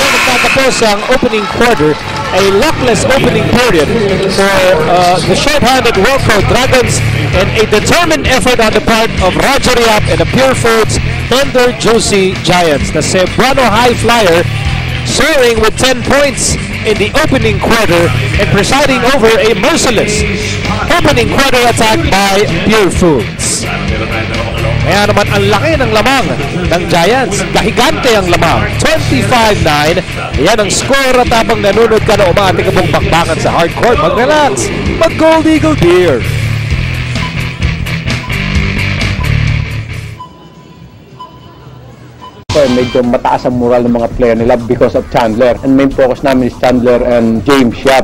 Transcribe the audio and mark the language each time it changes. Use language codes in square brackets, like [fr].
[tl] Tapos ang [en] opening quarter, a luckless opening period for the short-handed Wellcoat Dragons and a determined effort on the part of Roger Yap and the Pure Foods Tender Juicy Giants. The Cebuano High Flyer soaring with 10 points in the opening quarter and presiding over a merciless opening quarter attack by Pure Foods. [tl] Kaya naman ang laki ng lamang ng Giants. Kahigante ang lamang. 25-9. Yan ang score at habang nanunod ka na umati ka pong bakbakan sa hardcourt. Mag-relax. Mag-Gold Eagle Beer. Medyo mataas ang moral ng mga player nila [en] because of Chandler. And main focus namin is Chandler and James Yap.